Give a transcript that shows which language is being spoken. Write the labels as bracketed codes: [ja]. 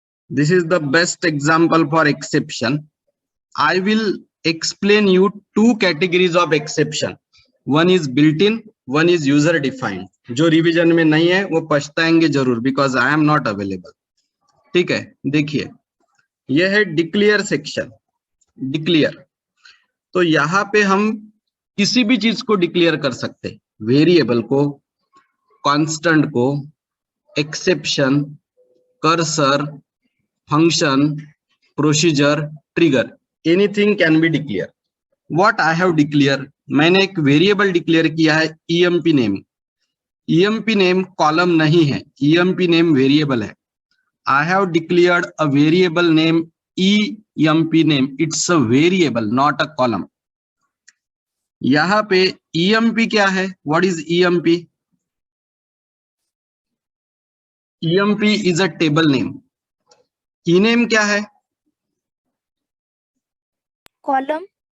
[en] This is the best example for exception. I will explain you two categories of exception. One is built-in, one is user-defined. [hi] जो revision में नहीं है वो पछताएंगे जरूर, [en] because I am not available. [hi] ठीक है, देखिए यह है डिक्लेयर सेक्शन। डिक्लेयर, तो यहाँ पे हम किसी भी चीज को डिक्लेयर कर सकते हैं, वेरिएबल को, कांस्टेंट को, exception, cursor, function, procedure, trigger, [en] anything can be declared. What I have declared, [hi] मैंने एक वेरिएबल डिक्लेयर किया है emp name. emp name column नहीं है, emp नेम वेरिएबल है। [en] I have declared a variable name emp name. It's a variable, not a column. [hi] यहाँ पे emp क्या है? [en] What is emp? emp is a table name. [hi] ename क्या है? Column.